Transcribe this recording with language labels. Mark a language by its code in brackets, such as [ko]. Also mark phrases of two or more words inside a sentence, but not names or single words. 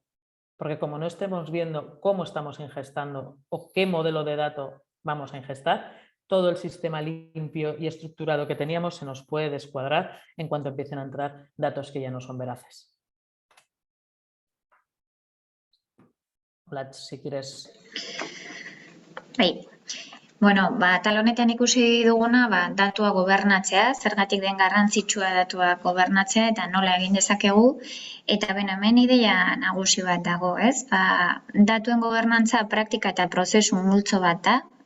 [es] Porque como no estemos viendo cómo estamos ingestando o qué modelo de dato vamos a ingestar, todo el sistema limpio y estructurado que teníamos se nos puede descuadrar en cuanto empiecen a entrar datos que ya no son veraces. Hola, si quieres. [eu] Bai. Atal honetan ikusi duguna, datua gobernatzea, zergatik den garrantzitsua datua gobernatzea eta nola egin dezakegu. Eta hemen ideia nagusi bat dago, ez? Datuen gobernantza praktika eta prozesu multzo bat da.